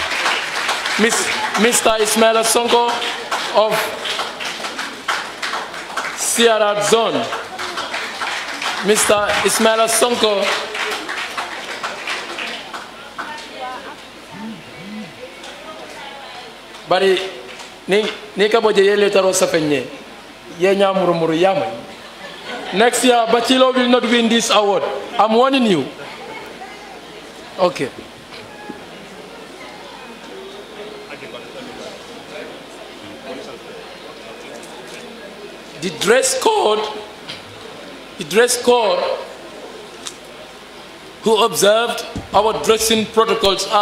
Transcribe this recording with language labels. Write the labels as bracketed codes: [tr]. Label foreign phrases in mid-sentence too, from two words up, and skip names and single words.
[en] Mr. Ismaila Sonko of CRR Zone. Mr. [man] Ismaila Sonko bari ni ka boje yele taro safenye ye nyamurumuru yamay. [en] Next year Bachilo will not win this award. I'm warning you. Okay. The dress code who observed our dressing protocols as